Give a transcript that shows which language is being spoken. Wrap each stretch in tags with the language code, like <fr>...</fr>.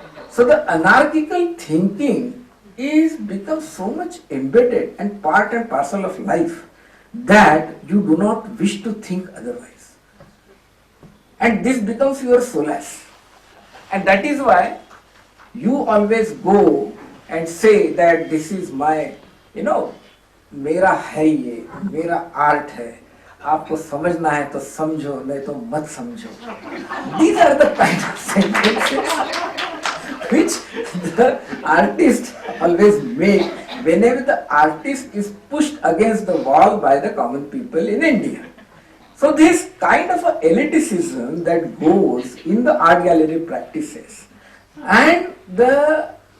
<en>So the anarchical thinking is becomes so much embedded and part and parcel of life that you do not wish to think otherwise. And this becomes your solace. And that is why you always go and say that this is my, you know,</en> <hi>मेरा है ये, मेरा art है, आपको समझना है तो समझो, नहीं तो मत समझो.</hi> <en>These are the kind of sentences which the artist always make whenever the artist is pushed against the wall by the common people in India. So this kind of a elitism that goes in the art gallery practices, and the</en>